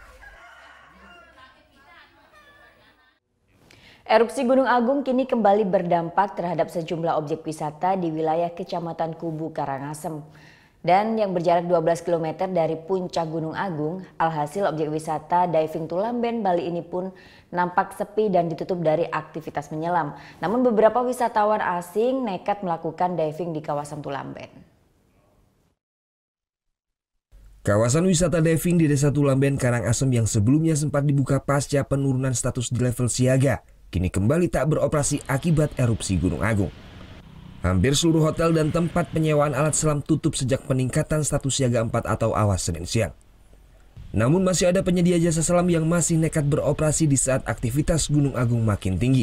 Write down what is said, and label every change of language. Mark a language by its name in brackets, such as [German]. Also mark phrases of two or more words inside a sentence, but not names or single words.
[Indonesian] Erupsi Gunung Agung kini kembali berdampak terhadap sejumlah objek wisata di wilayah Kecamatan Kubu Karangasem. Dan yang berjarak 12 km dari puncak Gunung Agung, alhasil objek wisata diving Tulamben Bali ini pun nampak sepi dan ditutup dari aktivitas menyelam. Namun beberapa wisatawan asing nekat melakukan diving di kawasan Tulamben. Kawasan wisata diving di Desa Tulamben, Karangasem yang sebelumnya sempat dibuka pasca penurunan status di level siaga, kini kembali tak beroperasi akibat erupsi Gunung Agung. Hampir seluruh hotel dan tempat penyewaan alat selam tutup sejak peningkatan status siaga 4 atau awas Senin siang. Namun masih ada penyedia jasa selam yang masih nekat beroperasi di saat aktivitas Gunung Agung makin tinggi.